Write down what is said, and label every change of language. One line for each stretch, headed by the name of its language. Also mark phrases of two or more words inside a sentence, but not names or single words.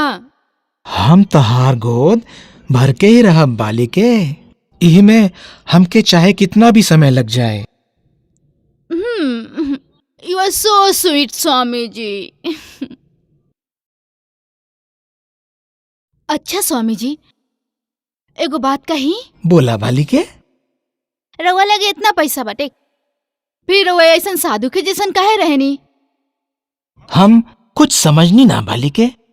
Bhojpuri: हम तहार गोद भर के ही रहब बालिके। इही में हमके चाहे कितना भी समय लग जाए।
English: You are so sweet स्वामी जी।
Bhojpuri: अच्छा स्वामी जी, एगो बात कही। बोला बालिके। रउआ लगे इतना पैसा बाटे, फिर रउआ ऐसा साधु के जैसन काहे रहनी? हम कुछ समझनी ना बालिके।